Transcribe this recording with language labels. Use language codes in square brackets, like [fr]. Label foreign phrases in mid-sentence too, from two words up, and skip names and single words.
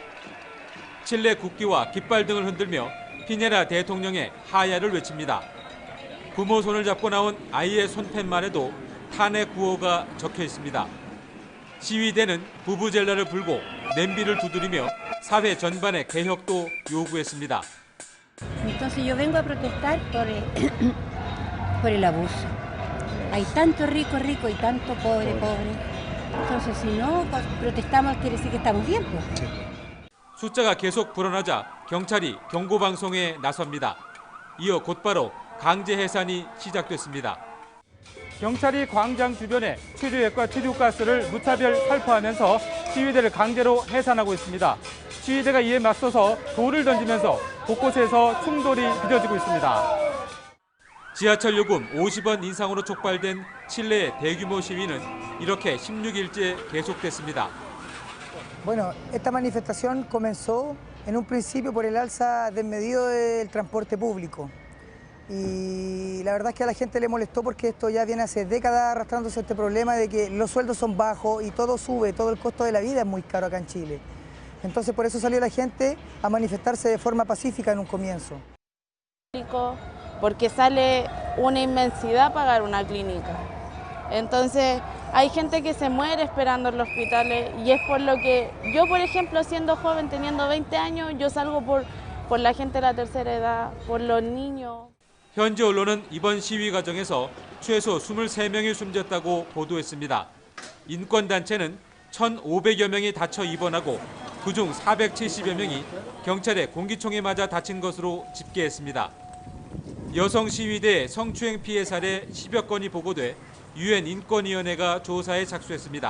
[ko] 칠레 국기와 깃발 등을 흔들며 피네라 대통령의 하야를 외칩니다. 부모 손을 잡고 나온 아이의 손팻말에도 탄핵 구호가 적혀 있습니다. 시위대는 부부젤라를 불고 냄비를 두드리며 사회 전반의 개혁도 요구했습니다. [es] Entonces yo vengo a protestar por el abuso. Hay tanto rico y tanto pobre. Entonces si no protestamos quiere decir que estamos bien. [ko] 숫자가 계속 불어나자 경찰이 경고 방송에 나섭니다. 이어 곧바로 강제 해산이 시작됐습니다. 경찰이 광장 주변에 치료액과 치료가스를 무차별 살포하면서 시위대를 강제로 해산하고 있습니다. 시위대가 이에 맞서서 돌을 던지면서 곳곳에서 충돌이 빚어지고 있습니다. 지하철 요금 50원 인상으로 촉발된 칠레의 대규모 시위는 이렇게 16일째 계속됐습니다. [es] Bueno, esta manifestación comenzó en un principio por el alza desmedido del transporte público. Y la verdad es que a la gente le molestó porque esto ya viene hace décadas arrastrándose este problema de que los sueldos son bajos y todo sube, todo el costo de la vida es muy caro acá en Chile. Entonces por eso salió la gente a manifestarse de forma pacífica en un comienzo. Porque sale una inmensidad pagar una clínica. Entonces hay gente que se muere esperando en los hospitales y es por lo que yo, por ejemplo, siendo joven, teniendo 20 años, yo salgo por la gente de la tercera edad, por los niños. [ko] 현지 언론은 이번 시위 과정에서 최소 23명이 숨졌다고 보도했습니다. 인권단체는 1,500여 명이 다쳐 입원하고 그중 470여 명이 경찰의 공기총에 맞아 다친 것으로 집계했습니다. 여성 시위대 성추행 피해 사례 10여 건이 보고돼 유엔 인권위원회가 조사에 착수했습니다.